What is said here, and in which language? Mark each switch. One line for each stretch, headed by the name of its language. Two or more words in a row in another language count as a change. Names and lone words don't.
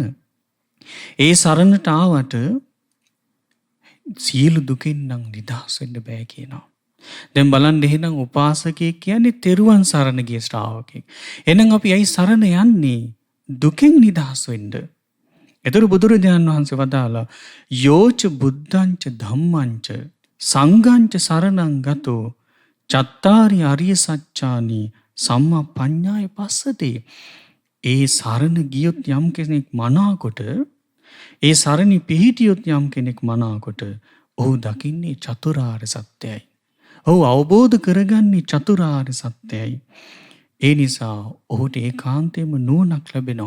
Sinhala: ඒ සරණට ආවට සියලු දුකින් නම් නිදහස් වෙන්න බෑ කියනවා. දැන් බලන්න, එහෙනම් උපාසකයෙක් කියන්නේ තෙරුවන් සරණ ගිය ශ්‍රාවකෙක්. එහෙනම් අපි ඇයි සරණ යන්නේ? දුකෙන් නිදහස් වෙන්න. ඒතර බුදුරජාණන් වහන්සේ වදාලා
Pali: යෝච බුද්ධංච ධම්මංච සංඝංච සරණං ගතෝ චත්තාරි අරිය සත්‍යානි සම්මා පඤ්ඤාය පස්සති.
Sinhala: ඒ සරණ ගියොත් යම් කෙනෙක් මනාකොට, ඒ සරණි පිහිටියොත් යම් කෙනෙක් මනාකොට, ඔහු දකින්නේ චතුරාර්ය සත්‍යයි. ඔහු අවබෝධ කරගන්නේ චතුරාර්ය සත්‍යයි. ඒ නිසා ඔහුට ඒකාන්තයෙන්ම නුවණක් ලැබෙනවා.